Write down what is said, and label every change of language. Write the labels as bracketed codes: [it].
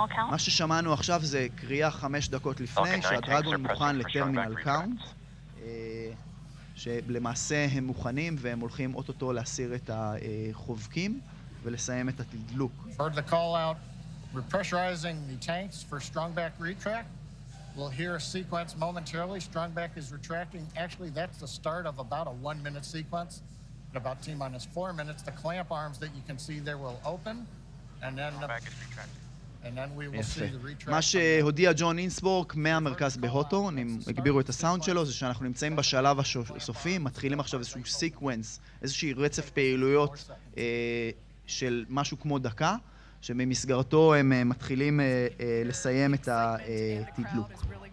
[he] מה ששמענו עכשיו זה קריאה 5 דקות לפני, שהדרגון מוכן לטרמינל קאונט, שלמעשה הם מוכנים והם הולכים אוטוטו להסיר את החובקים ולסיים את התדלוק. [en] Heard the call out, repressurizing the tanks for strongback retract. We'll hear a sequence momentarily. Strongback is retracting. Actually, that's the start of about a 1-minute sequence. In about T-4 minutes, the clamp arms that you can see there will open, and then [he] יפה. מה שהודיע ג'ון אינסבורג מהמרכז בהוטו, הגבירו את הסאונד שלו, זה שאנחנו נמצאים בשלב הסופי, מתחילים עכשיו איזשהו סיקוונס, איזושהי רצף פעילויות של משהו כמו דקה, שבמסגרתו הם מתחילים לסיים את התדלוק.